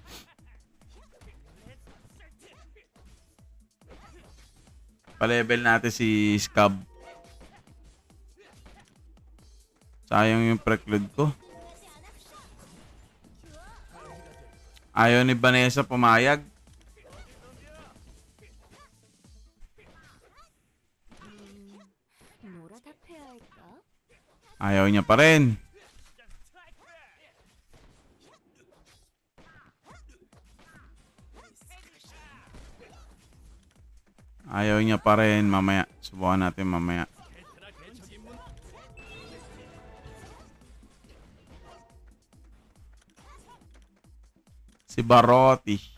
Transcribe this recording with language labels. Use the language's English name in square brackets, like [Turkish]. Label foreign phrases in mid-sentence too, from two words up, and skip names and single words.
[Filipino] Pa-level natin si Scab. Sayang yung preclude ko. Ayaw ni Vanessa pumayag. [Korean] 뭐라 답해야 할까? [Filipino] Ayaw niya pa rin. Ayaw niya pa rin. Mamaya. Subukan natin mamaya. Si Barotti.